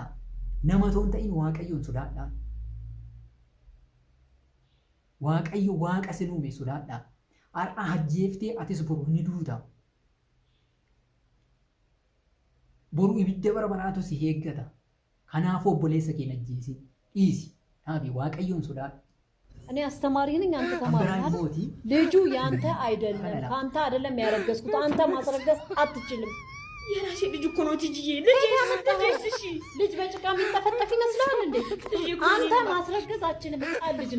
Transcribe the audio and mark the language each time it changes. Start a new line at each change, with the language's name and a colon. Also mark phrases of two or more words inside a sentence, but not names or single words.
Oromo: Nama toon ta'in Waaqayyoon sodaadhaa. Waaqayyo Waaqa sin uume sodaadhaa. Har'a ajjeeftee atis boru ni duuta. Boru ibidda bara baraatu si eeggata. Kanaafuu obboleessa keenya ajjeesi. Dhiisi. Dhaabi Waaqayyoon sodaadhaa.
Amharic: እኔ አስተማሪ ነኝ፣ አንተ ተማሪ ነህ። ልጁ ያንተ አይደለም፣ ካንተ አይደለም ያረገዝኩት። አንተ ማስረገዝ አትችልም። የራሴ ልጅ እኮ ነው ትጂዬ። ልጅ ያመጣሽ እሺ፣ ልጅ በጭቃ የሚጠፈጠፍ ይመስላል እንዴ? አንተ ማስረገዝ አትችልም። ህፃን ልጅ ነው